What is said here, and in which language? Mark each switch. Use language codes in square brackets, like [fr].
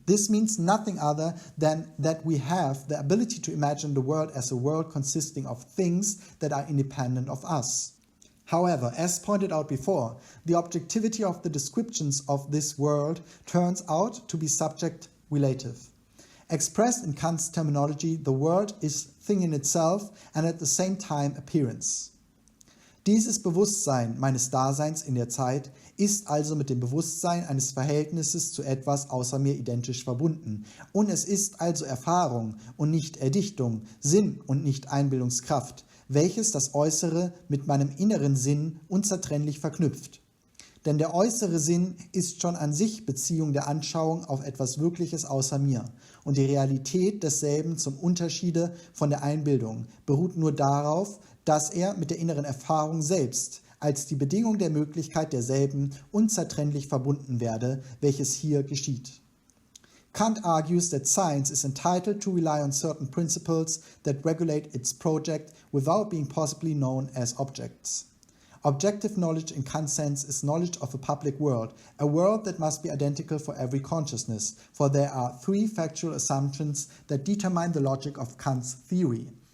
[en] This means nothing other than that we have the ability to imagine the world as a world consisting of things that are independent of us. However, as pointed out before, the objectivity of the descriptions of this world turns out to be subject-relative. Expressed in Kant's terminology, the world is thing in itself and at the same time appearance. [de] Dieses Bewusstsein meines Daseins in der Zeit ist also mit dem Bewusstsein eines Verhältnisses zu etwas außer mir identisch verbunden. Und es ist also Erfahrung und nicht Erdichtung, Sinn und nicht Einbildungskraft, welches das Äußere mit meinem inneren Sinn unzertrennlich verknüpft. Denn der äußere Sinn ist schon an sich Beziehung der Anschauung auf etwas Wirkliches außer mir. Und die Realität desselben zum Unterschiede von der Einbildung beruht nur darauf, dass er mit der inneren Erfahrung selbst als die Bedingung der Möglichkeit derselben unzertrennlich verbunden werde, welches hier geschieht. [en] Kant argues that science is entitled to rely on certain principles that regulate its project without being possibly known as objects. Objective knowledge in Kant's sense is knowledge of a public world, a world that must be identical for every consciousness, for there are three factual assumptions that determine the logic of Kant's theory.